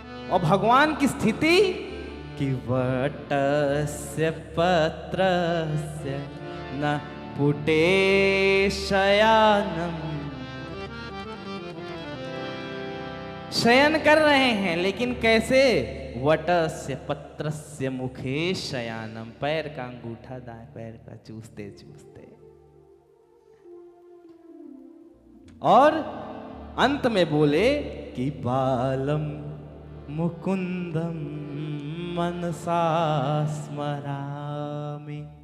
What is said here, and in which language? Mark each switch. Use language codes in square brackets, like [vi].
[hi] और भगवान की स्थिति कि [sa] वटस्य पत्रस्य न पुटे शयानम। [hi] शयन कर रहे हैं लेकिन कैसे? [sa] वटस्य पत्रस्य मुखे शयानम। [hi] पैर का अंगूठा दाएं पैर का चूसते चूसते। और अंत में बोले कि [sa] बालम मुकुंदम मनसा स्मरामि।